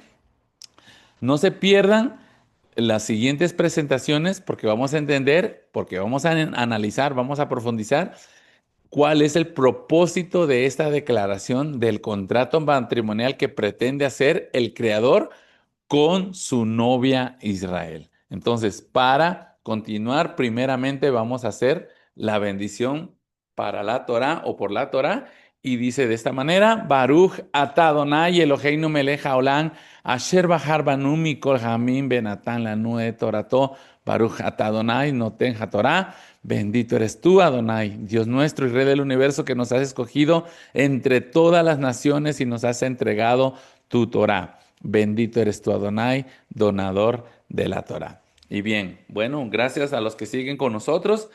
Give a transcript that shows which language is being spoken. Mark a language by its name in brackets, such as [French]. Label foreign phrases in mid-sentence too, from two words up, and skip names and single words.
[Spanish] No se pierdan las siguientes presentaciones porque vamos a entender, porque vamos a analizar, vamos a profundizar cuál es el propósito de esta declaración del contrato matrimonial que pretende hacer el Creador con su novia Israel. Entonces, para continuar, primeramente vamos a hacer la bendición para la Torá o por la Torá. Y dice de esta manera, [Hebrew] ברוך אתה אדוני אלוהינו מלך העולם אשר בחר בנו מכל העמים ונתן לנו את תורתו ברוך אתה אדוני נותן התורה. [Spanish] Bendito eres tú, Adonai, Dios nuestro y Rey del universo, que nos has escogido entre todas las naciones y nos has entregado tu Torá. Bendito eres tú, Adonai, donador de la Torá. Y bien, bueno, gracias a los que siguen con nosotros.